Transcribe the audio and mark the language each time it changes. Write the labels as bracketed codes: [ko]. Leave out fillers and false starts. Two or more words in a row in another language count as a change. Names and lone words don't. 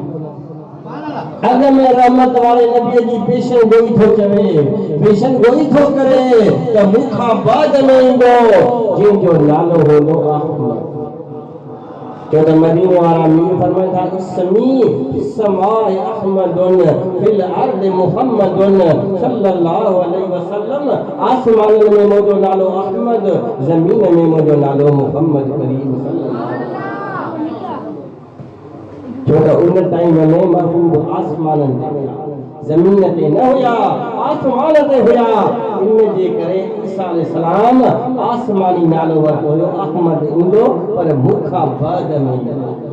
[sd] अॻु में रहमत वारे नबीअ जी पेशन गोई थो चवे, पेशन गोई थो करे त मूंखां बाद में ईंदो जंहिंजो नालो हूंदो अहमद। छो त मदीने वारा मीर फरमाइनि था [ar] اسمي السماء أحمد في الأرض محمد صلى الله عليه وسلم. [sd] आसमान में मुंहिंजो नालो अहमद, ज़मीन में मुंहिंजो नालो मुहम्मद करीम सल्लल्लाहु। छो त उन टाइम में महबूब आसमान ते ज़मीन ते न हुया, आसमान ते हुया। इन जे करे ईसा अलैहिस्सलाम आसमानी नालो वरितो हुयो अहमद ईंदो, पर मूंखां बाद में ईंदो।